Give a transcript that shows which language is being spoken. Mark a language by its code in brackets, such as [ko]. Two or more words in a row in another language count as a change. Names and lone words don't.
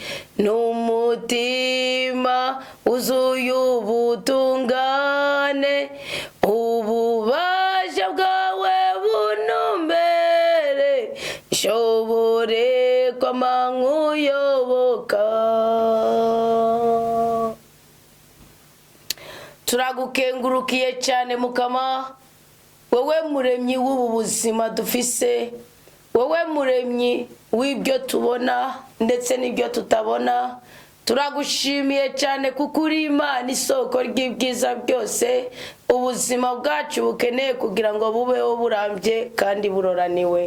[rn] n'umutima wuzuye ubutungane, ububasha bwawe bunumbere, nshobore kwama nkuyoboka. Turagukengurukiye cyane Mukama, wowe muremyi w'ubu buzima dufise, wowe muremyi w'ibyo tubona ndetse n'ibyo tutabona. Turagushimiye cyane kuko uri Imana isoko ry'ibyiza byose ubuzima bwacu bukeneye kugira ngo bubeho burambye kandi buroraniwe.